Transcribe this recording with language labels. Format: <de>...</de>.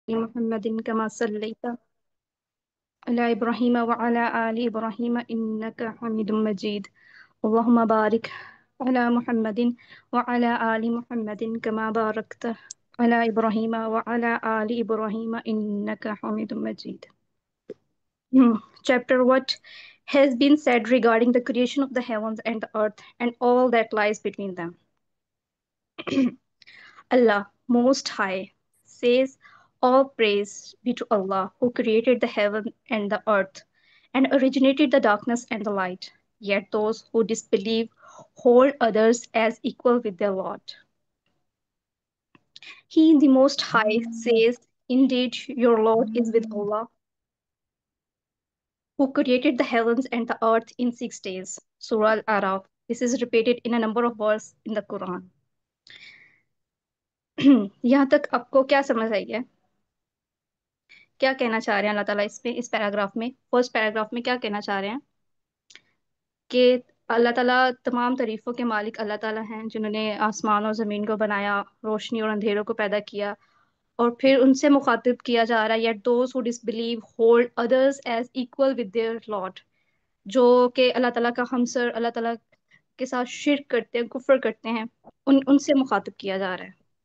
<ar>محمد كما صليت على إبراهيم وعلى آل إبراهيم إنك حميد مجيد. اللهم بارك على محمد وعلى آل محمد كما باركت على إبراهيم وعلى آل إبراهيم إنك حميد مجيد.</ar> <en>Chapter What has been said regarding the creation of the heavens and the earth and all that lies between them. Allah Most High says, all praise be to Allah who created the heaven and the earth and originated the darkness and the light. Yet those who disbelieve hold others as equal with their Lord. He, the Most High, says, indeed, your Lord is with Allah who created the heavens and the earth in 6 days. Surah Al-Araf. This is repeated in a number of verses in the Quran.</en> <hi>यहाँ तक आपको क्या समझ आई है? क्या कहना चाह रहे हैं अल्लाह ताला इसमें, इस पैराग्राफ में, फर्स्ट पैराग्राफ में क्या कहना चाह रहे हैं कि अल्लाह ताला तमाम तारीफों के मालिक अल्लाह ताला हैं जिन्होंने आसमान और ज़मीन को बनाया, रोशनी और अंधेरों को पैदा किया, और फिर उनसे मुखातिब किया जा रहा है</hi> <en>yet those who disbelieve hold others as equal with their lord,</en> <hi>जो कि अल्लाह ताला का हमसर, अल्लाह ताला के साथ शिर्क करते हैं, कुफ्र करते हैं, उनसे मुखातिब किया जा रहा है.</hi>